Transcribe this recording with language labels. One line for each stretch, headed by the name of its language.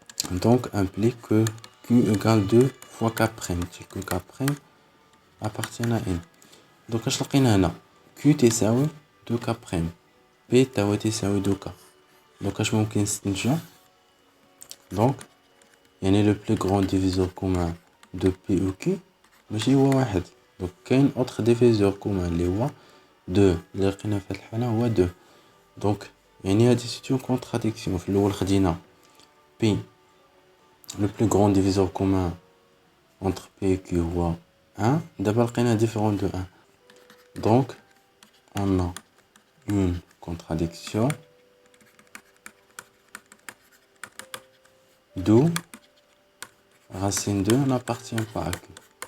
French: Donc implique que Q égale 2 fois K', que K' appartient à N.
Arabic: Donc اش لقينا هنا Q تساوي 2K', P تساوي 2K.
French: Donc
Arabic: اش ممكن نستنتجو
French: donc
Arabic: يعني
French: le plus grand diviseur commun de P ou Q
Arabic: ماشي هو واحد. donc كاين
French: autre diviseur commun
Arabic: اللي هو 2 اللي لقينا في هاد الحالة هو 2.
French: donc
Arabic: يعني هادي
French: سيت اون كونتراديكسيون.
Arabic: في الاول خدينا
French: P le plus grand diviseur commun entre P et Q
Arabic: هو 1. دابا لقينا
French: différent de 1. donc on a une contradiction d'où racine 2 n'appartient pas à Q.